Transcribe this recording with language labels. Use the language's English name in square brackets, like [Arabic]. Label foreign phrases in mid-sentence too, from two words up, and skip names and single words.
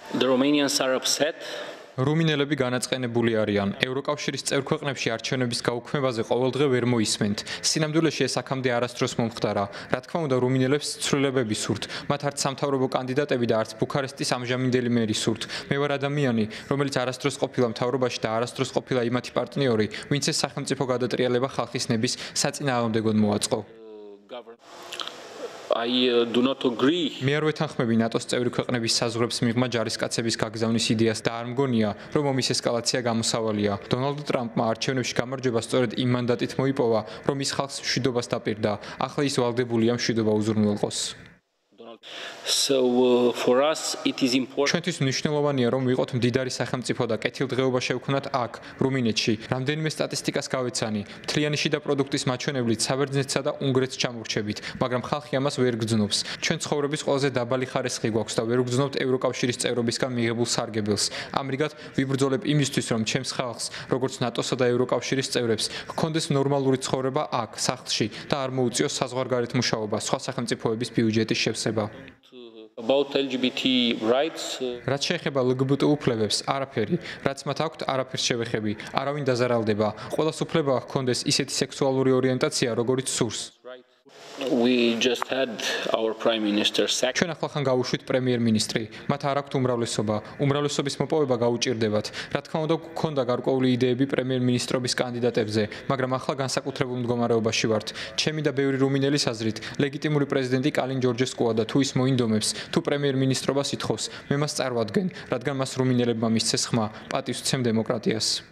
[English] The Romanians are upset. [Georgian] რუმინელები განაწყენებული არიან. ევროკავშირის წევრ ქვეყნებში არჩევნების გაუქმებაზე ყოველდღე ვერ მოისმენთ. სინამდვილეში ეს აქამდე არასდროს მომხდარა. რა თქმა უნდა, რუმინელებს ცვლილებები სურთ. მათ არც სამთავრობო კანდიდატები და არც ბუქარესტის ამჟამინდელი მერი სურთ. მე ვარ ადამიანი, რომელიც არასდროს ყოფილა მთავრობაში და არასდროს ყოფილა იმათი პარტნიორი, ვინც ეს სახელმწიფო გადატრიალება ხალხის ნების საწინააღმდეგოდ მოაწყო. [English] I do not agree. [Georgian] მე არ ვეთანხმები ნატოს წევრი ქვეყნების საზღვრებს მიღმა ჯარისკაცების გაგზავნის იდეას და არ მგონია, რომ ომის ესკალაცია გამოსავალია. დონალდ ტრამპმა არჩევნებში გამარჯვება სწორედ იმ მანდატით მოიპოვა, რომ ის ხალხს მშვიდობას დაპირდა. ახლა ის ვალდებულია მშვიდობა უზრუნველყოს. [English] So for us it is important. [Georgian] ჩვენთვის მნიშვნელოვანია, რომ ვიყოთ მდიდარი სახელმწიფო და კეთილდღეობა შევქმნათ აქ, რუმინეთში. რამდენიმე სტატისტიკას გავეცანი. მთლიანი შიდა პროდუქტის მაჩვენებლით საბერძნეთსა და უნგრეთს ჩამორჩებით, მაგრამ ხალხი ამას ვერ გრძნობს. ჩვენ ცხოვრების ყველაზე დაბალი ხარისხი გვაქვს და ვერ ვგრძნობთ ევროკავშირის წევრობისგან მიღებულ სარგებელს. ამრიგად, ვიბრძოლებ იმისთვის, რომ ჩემს ხალხს, როგორც ნატოსა და ევროკავშირის წევრებს, ჰქონდეს ნორმალური ცხოვრება აქ, სახლში და არ მოუწიოს საზღვარგარეთ მუშაობა, სხვა სახელმწიფოების ბიუჯეტის შევსება. [English] About LGBT rights. [Georgian] რაც შეეხება LGBT უფლებებს, არაფერი, რაც მათ აქვთ, არაფერს შევეხები. არავინ დაზარალდება. ყველას უფლება ჰქონდეს ისეთი სექსუალური ორიენტაცია, როგორიც სურს. [English] We just had our prime minister sacked. [Georgian] ჩვენ ახლახან გავუშვით პრემიერ-მინისტრი. მათ არ აქვთ უმრავლესობა. უმრავლესობის მოპოვება გაუჭირდებათ. რა თქმა უნდა, გქონდა გარკვეული იდეები პრემიერ-მინისტრობის კანდიდატებზე, მაგრამ ახლა განსაკუთრებულ მდგომარეობაში ვართ. ჩემი და ბევრი რუმინელის აზრით, ლეგიტიმური პრეზიდენტი კალინ ჯორჯესკოა და თუ ის მოინდომებს, თუ პრემიერ-მინისტრობას ითხოვს, მე მას წარვადგენ, რადგან მას რუმინელებმა მისცეს ხმა, პატივს ვცემ დემოკრატიას.